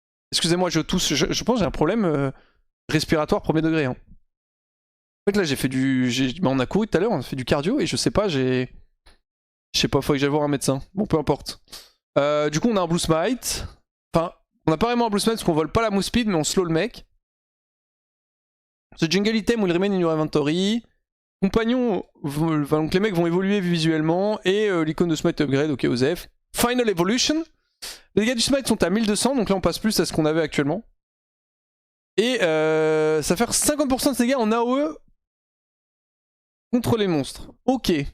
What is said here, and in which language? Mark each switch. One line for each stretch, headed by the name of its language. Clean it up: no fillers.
French: Excusez-moi, je tousse. Je pense que j'ai un problème respiratoire premier degré. Hein. En fait, là, j'ai fait du. On a couru tout à l'heure, on a fait du cardio et je sais pas, Je sais pas, faut que j'aille voir un médecin. Bon, peu importe. Du coup, on a un blue smite. Enfin, on a pas vraiment un blue smite parce qu'on vole pas la move speed, mais on slow le mec.
English: The jungle item will remain in your inventory.
French: Compagnons, donc les mecs vont évoluer visuellement. Et l'icône de smite upgrade, ok, Osef.
English: Final evolution.
French: Les dégâts du smite sont à 1200, donc là on passe plus à ce qu'on avait actuellement. Et ça fait 50% de dégâts en AOE contre les monstres. Ok.